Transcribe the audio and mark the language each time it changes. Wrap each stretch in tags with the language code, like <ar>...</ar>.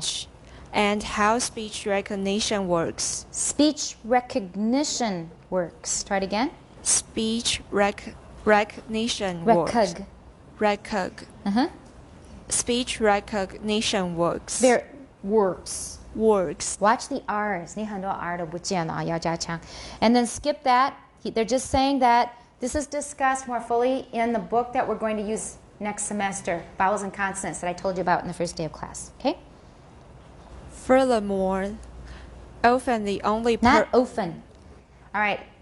<en>speech and how speech recognition works. Speech recognition works. Try it again. Speech recognition works. Uh-huh. Speech recognition works. There works. Works. Watch the R's.</en> <zh>你很多 R 都不见了啊，要加强.</zh> <en>And then skip that. They're just saying that this is discussed more fully in the book that we're going to use next semester, Vowels and Consonants, that I told you about in the first day of class. Okay? Furthermore, often the only Not often. All right.</en>